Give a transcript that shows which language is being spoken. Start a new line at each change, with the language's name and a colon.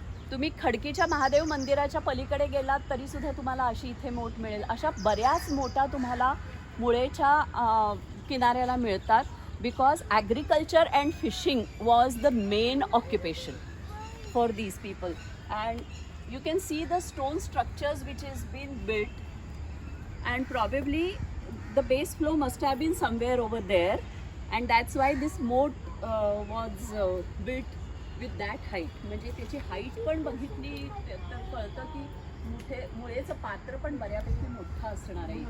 Marathi: तुम्ही खडकीच्या महादेव मंदिराच्या पलीकडे गेलात तरी सुद्धा तुम्हाला अशी इथे मोठ मिळेल. अशा बऱ्याच मोठा तुम्हाला मुळेच्या किनाऱ्याला मिळतात
English: Because agriculture and fishing was the main occupation for these people. And you can see the stone structures which has been built, and probably the base flow must have been somewhere over there, and that's why this moat was built with that height.
Marathi: म्हणजे त्याची height पण बघितली तर कळतं की मुळेचं पात्र पण बऱ्यापैकी मोठं असणार आहे.